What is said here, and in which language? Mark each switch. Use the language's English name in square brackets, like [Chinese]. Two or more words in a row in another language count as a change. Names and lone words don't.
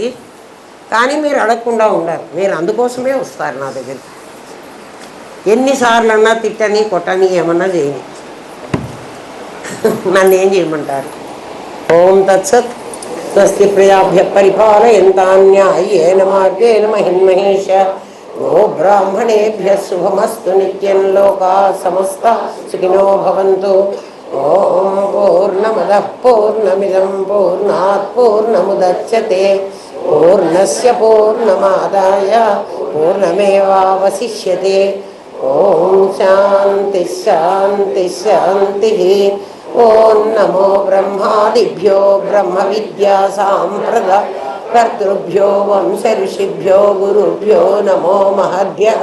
[Telugu] కానీ మీరు అడగకుండా ఉండరు, మీరు అందుకోసమే వస్తారు నా దగ్గరికి. ఎన్నిసార్లు అన్నా తిట్టని కొట్టని ఏమన్నా చేయని, నన్ను ఏం చేయమంటారు? [Sanskrit] ఓం తత్సత్. స్వస్తి ప్రజాభ్య పరిపాలయంతాన్యాయేన మార్గేణ మహిన్మహేష. గో బ్రాహ్మణేభ్య శుభమస్తు నిత్యం. లోకా సమస్తా సుఖినో భవంతు. ఓం పూర్ణమదః పూర్ణమిదం పూర్ణాత్ పూర్ణముదచ్యతే. పూర్ణస్య పూర్ణమాదాయ పూర్ణమేవావశిష్యతే. ఓం శాంతి శాంతి శాంతి. ఓం నమో బ్రహ్మాదిభ్యో బ్రహ్మ విద్యా సాంప్రదాయ కర్తృభ్యో వంశ ఋషిభ్యో గురుభ్యో నమో మహద్భ్యః.